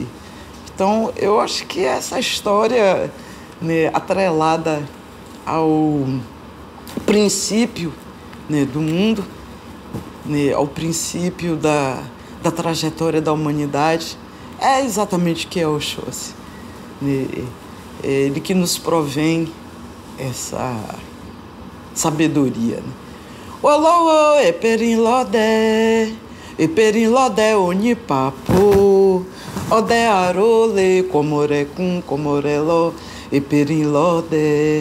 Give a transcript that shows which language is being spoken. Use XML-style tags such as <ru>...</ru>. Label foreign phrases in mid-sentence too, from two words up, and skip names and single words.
<pt>Então, eu acho que essa história, né, atrelada ao princípio, né, do mundo, né, ao princípio da trajetória da humanidade, é exatamente o que é Oxóssi. Ele que nos provém essa sabedoria. Né?</pt> <yo>Olô, Eperinlodé, Onipapo, Odé Arole, Comorecum, Comoreló, Eperinlodé.</yo>